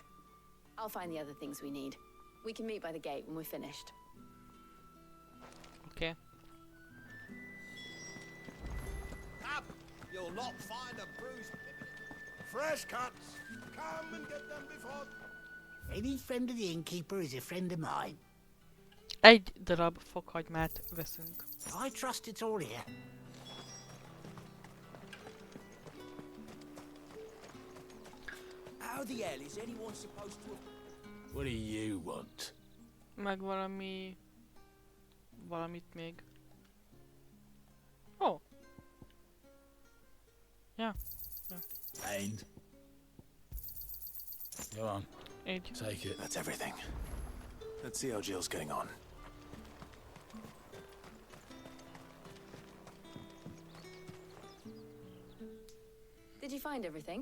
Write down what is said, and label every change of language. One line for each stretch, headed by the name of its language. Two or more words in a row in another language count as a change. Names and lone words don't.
English: I'll find the other things we need. We can meet by the gate when we're finished. Okay. Up! You'll not find a bruised fresh cuts. Come and get them before. Any friend of the innkeeper is a friend of mine.
Hungarian: Egy darab fokhagymát veszünk.
English: I trust it's all here. How the hell is anyone supposed to... What do you want?
Hungarian: Meg valamit még.
English: Oh. Yeah. And? Go on.
Hungarian: Így.
English: Take it. That's everything. Let's see how Jill's getting on. Did you find everything?